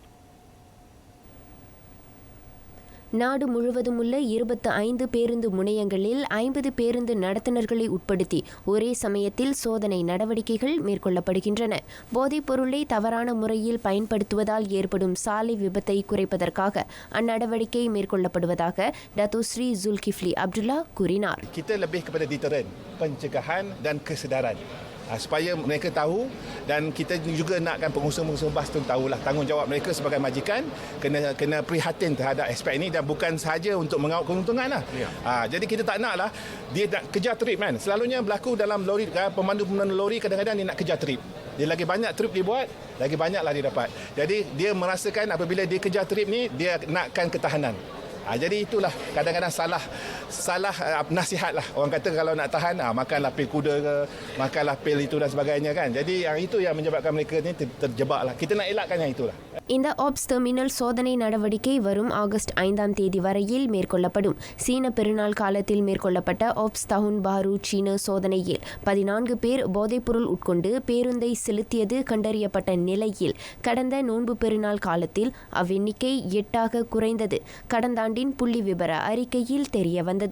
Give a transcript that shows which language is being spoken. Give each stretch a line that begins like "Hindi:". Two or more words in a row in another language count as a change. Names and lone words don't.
Tamil: நாடு முழுவதும் உள்ள 25 பேருந்து முனையங்களில் 50 பேருந்து நடத்துனர்களை உட்படுத்தி ஒரே சமயத்தில் சோதனை நடவடிக்கைகள் மேற்கொள்ளப்படுகின்றன. போதைப் பொருளை தவறான முறையில் பயன்படுத்துவதால் ஏற்படும் சாலை விபத்தை குறைப்பதற்காக அந்நடவடிக்கை மேற்கொள்ளப்படுவதாக டாக்டர் ஜுல்கிஃப்லி அப்துல்லா கூறினார்.
Malay: Kita lebih kepada deterren, pencegahan dan kesedaran. Supaya mereka tahu dan kita juga nakkan pengusaha-pengusaha bas tu tahulah tanggungjawab mereka sebagai majikan kena prihatin terhadap aspek ini dan bukan sahaja untuk mengawal keuntungan lah. Jadi kita tak naklah dia nak kejar trip kan. Selalunya berlaku dalam lori, pemandu-pemandu lori kadang-kadang dia nak kejar trip. Dia lagi banyak trip dia buat, lagi banyaklah dia dapat. Jadi dia merasakan apabila dia kejar trip ni dia nakkan ketahanan. Jadi itulah kadang-kadang salah nasihat lah. Orang kata kalau nak tahan makanlah pil kuda ke, makanlah pil itu dan sebagainya kan. Jadi yang itu yang menyebabkan mereka ni terjebak lah. Kita nak elakkan yang itulah.
Tamil: இந்த ஆப்ஸ் டெர்மினல் சோதனை நடவடிக்கை வரும் ஆகஸ்ட் 5ஆம் தேதி வரையில் மேற்கொள்ளப்படும். சீன பெருநாள் காலத்தில் மேற்கொள்ளப்பட்ட ஆப்ஸ் தஹுன் பாரு சீன சோதனையில் 14 பேர் போதைப்பொருள் உட்கொண்டு பேருந்தை செலுத்தியது கண்டறியப்பட்ட நிலையில் கடந்த நோன்பு பெருநாள் காலத்தில் அவ்வெண்ணிக்கை 8ஆக குறைந்தது கடந்த ஆண்டின் புள்ளி விபர அறிக்கையில் தெரிய வந்தது.